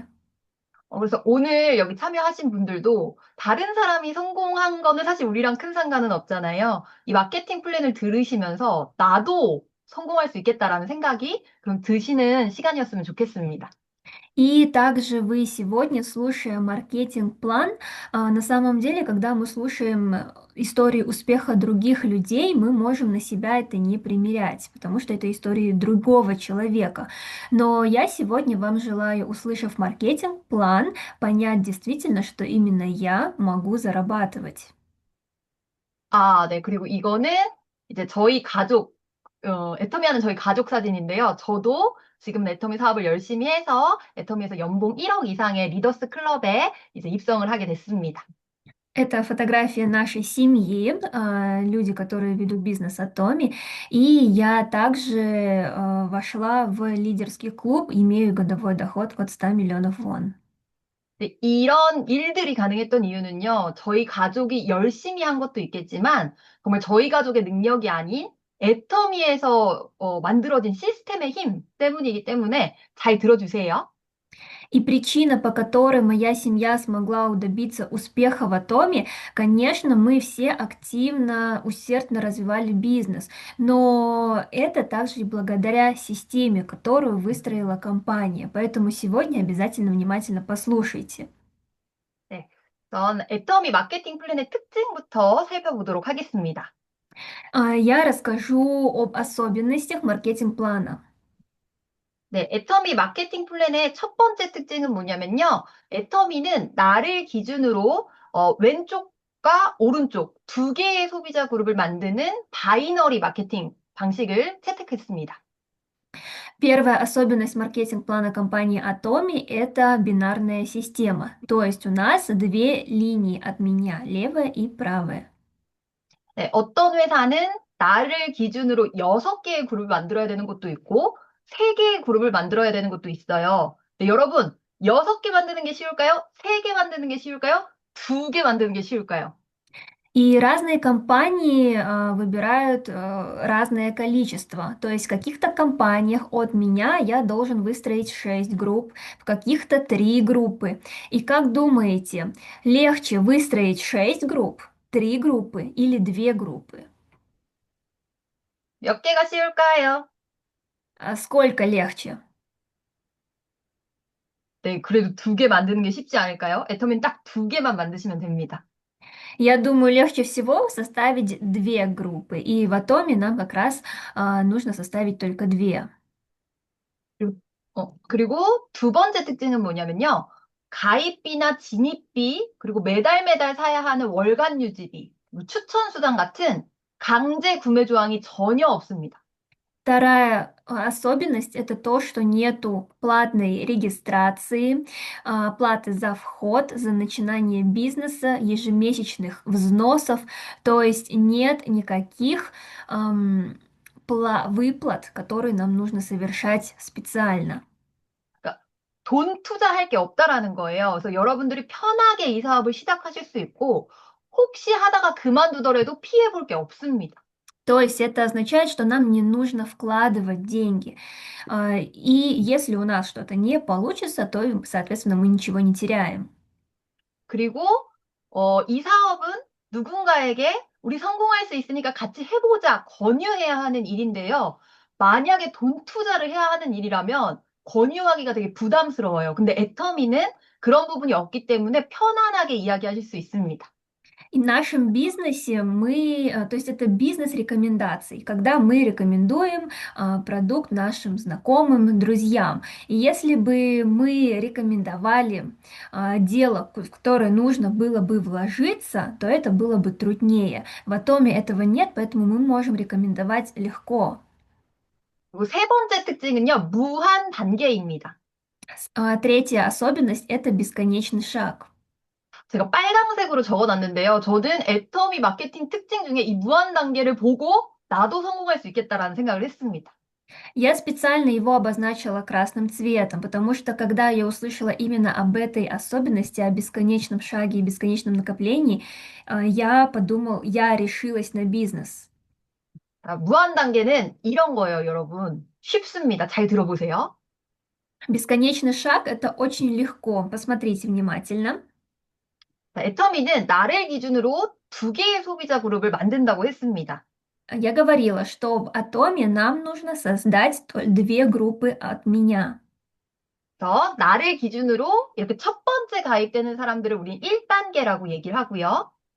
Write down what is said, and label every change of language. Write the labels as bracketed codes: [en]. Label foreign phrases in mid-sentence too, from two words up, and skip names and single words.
[ko] 그래서 오늘 여기 참여하신 분들도 다른 사람이 성공한 거는 사실 우리랑 큰 상관은 없잖아요. 이 마케팅 플랜을 들으시면서 나도 성공할 수 있겠다라는 생각이 그럼 드시는 시간이었으면 좋겠습니다. [ru] И также вы сегодня, слушая маркетинг-план, на самом деле, когда мы слушаем истории успеха других людей, мы можем на себя это не примерять, потому что это истории другого человека. Но я сегодня вам желаю, услышав маркетинг-план, понять действительно, что именно я могу зарабатывать. [ko] 아, 네. 그리고 이거는 이제 저희 가족, 애터미 하는 저희 가족 사진인데요. 저도 지금 애터미 사업을 열심히 해서 애터미에서 연봉 1억 이상의 리더스 클럽에 이제 입성을 하게 됐습니다. [ru] Это фотография нашей семьи, люди, которые ведут бизнес Атоми. И я также вошла в лидерский клуб, имею годовой доход от 100 миллионов вон. [ko] 네, 이런 일들이 가능했던 이유는요, 저희 가족이 열심히 한 것도 있겠지만, 정말 저희 가족의 능력이 아닌 애터미에서 만들어진 시스템의 힘 때문이기 때문에 잘 들어주세요. [ru] И причина, по которой моя семья смогла добиться успеха в Атоме, конечно, мы все активно, усердно развивали бизнес, но это также и благодаря системе, которую выстроила компания. Поэтому сегодня обязательно внимательно послушайте. [ko] 네, 우선 애터미 마케팅 플랜의 특징부터 살펴보도록 하겠습니다. [ru] Я расскажу об особенностях маркетинг-плана. [ko] 네, 애터미 마케팅 플랜의 첫 번째 특징은 뭐냐면요. 애터미는 나를 기준으로 왼쪽과 오른쪽 두 개의 소비자 그룹을 만드는 바이너리 마케팅 방식을 채택했습니다. [ru] Первая особенность маркетинг-плана компании Atomi– это бинарная система. То есть у нас две линии от меня, левая и правая. [ko] 네, 어떤 회사는 나를 기준으로 6개의 그룹을 만들어야 되는 것도 있고, 3개의 그룹을 만들어야 되는 것도 있어요. 네, 여러분, 6개 만드는 게 쉬울까요? 3개 만드는 게 쉬울까요? 2개 만드는 게 쉬울까요? [ru] И разные компании выбирают разное количество. То есть в каких-то компаниях от меня я должен выстроить 6 групп, в каких-то 3 группы. И как думаете, легче выстроить 6 групп, 3 группы или 2 группы? [ko] 몇 개가 쉬울까요? [ru] Сколько легче? [ko] 네, 그래도 2개 만드는 게 쉽지 않을까요? 애터미는 딱 2개만 만드시면 됩니다. [ru] Я думаю, легче всего составить 2 группы. И в Атоме нам как раз нужно составить только 2. [ko] 그리고, 그리고 두 번째 특징은 뭐냐면요. 가입비나 진입비, 그리고 매달 매달 사야 하는 월간 유지비, 그리고 추천 수당 같은 강제 구매 조항이 전혀 없습니다. [ru] Вторая особенность– это то, что нету платной регистрации, платы за вход, за начинание бизнеса, ежемесячных взносов, то есть нет никаких выплат, которые нам нужно совершать специально. [ko] 그러니까 돈 투자할 게 없다라는 거예요. 그래서 여러분들이 편하게 이 사업을 시작하실 수 있고, 혹시 하다가 그만두더라도 피해 볼 게 없습니다. [ru] То есть это означает, что нам не нужно вкладывать деньги. И если у нас что-то не получится, то, соответственно, мы ничего не теряем. [ko] 그리고 이 사업은 누군가에게 우리 성공할 수 있으니까 같이 해보자 권유해야 하는 일인데요. 만약에 돈 투자를 해야 하는 일이라면 권유하기가 되게 부담스러워요. 근데 애터미는 그런 부분이 없기 때문에 편안하게 이야기하실 수 있습니다. [ru] И в нашем бизнесе то есть это бизнес рекомендаций, когда мы рекомендуем продукт нашим знакомым, друзьям. И если бы мы рекомендовали дело, в которое нужно было бы вложиться, то это было бы труднее. В Атоме этого нет, поэтому мы можем рекомендовать легко. [ko] 그리고 세 번째 특징은요, 무한 단계입니다. [ru] Третья особенность– это бесконечный шаг. [ko] 제가 빨강색으로 적어놨는데요. 저는 애터미 마케팅 특징 중에 이 무한 단계를 보고 나도 성공할 수 있겠다라는 생각을 했습니다. [ru] Я специально его обозначила красным цветом, потому что когда я услышала именно об этой особенности, о бесконечном шаге и бесконечном накоплении, я решилась на бизнес. [ko] 무한 단계는 이런 거예요, 여러분. 쉽습니다. 잘 들어보세요. [ru] Бесконечный шаг– это очень легко. Посмотрите внимательно. [ko] 자, 애터미는 나를 기준으로 2개의 소비자 그룹을 만든다고 했습니다. [ru] Я говорила, что в Атоме нам нужно создать 2 группы от меня. [ko] 그래서 나를 기준으로 이렇게 첫 번째 가입되는 사람들을 우린 1단계라고 얘기를 하고요.